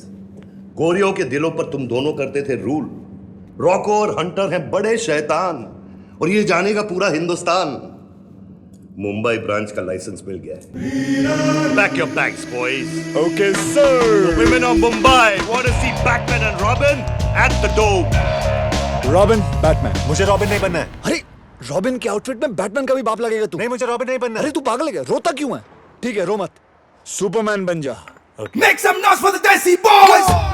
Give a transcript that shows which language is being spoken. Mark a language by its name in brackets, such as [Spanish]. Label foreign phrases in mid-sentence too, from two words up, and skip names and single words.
[Hindi] गोरियों के दिलों पर तुम दोनों करते थे रूल. रॉको और हंटर हैं बड़े शैतान, और ये जानेगा पूरा हिंदुस्तान. मुंबई ब्रांच का लाइसेंस मिल गया है. [English] Pack your bags, boys. Okay, sir. The women of Mumbai want to see Batman and Robin at the Dome. [Hindi] रॉबिन, बैटमैन. मुझे रॉबिन नहीं बनना है. अरे रॉबिन के आउटफिट में बैटमैन का भी बाप लगेगा तू. नहीं, मुझे रॉबिन नहीं बनना. अरे तू पागल है क्या? रोता क्यों है? ठीक है, रो मत. सुपरमैन बन जा. [English] Make some noise for the Desi Boys!